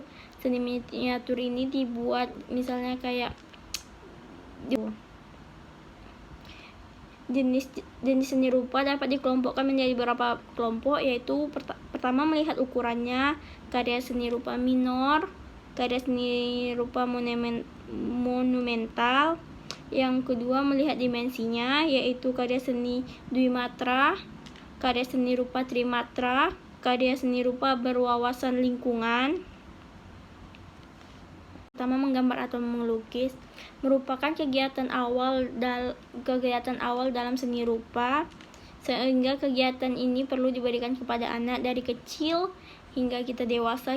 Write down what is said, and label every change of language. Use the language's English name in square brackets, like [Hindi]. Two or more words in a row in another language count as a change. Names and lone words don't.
[Indonesian] Seni miniatur ini dibuat misalnya kayak jenis seni rupa dapat dikelompokkan menjadi beberapa kelompok, yaitu pertama melihat ukurannya, karya seni rupa minor, karya seni rupa monumental. Yang kedua melihat dimensinya, yaitu karya seni dwimatra, karya seni rupa trimatra, karya seni rupa berwawasan lingkungan. Pertama, menggambar atau melukis merupakan kegiatan awal dalam seni rupa, sehingga kegiatan ini perlu diberikan kepada anak dari kecil hingga kita dewasa.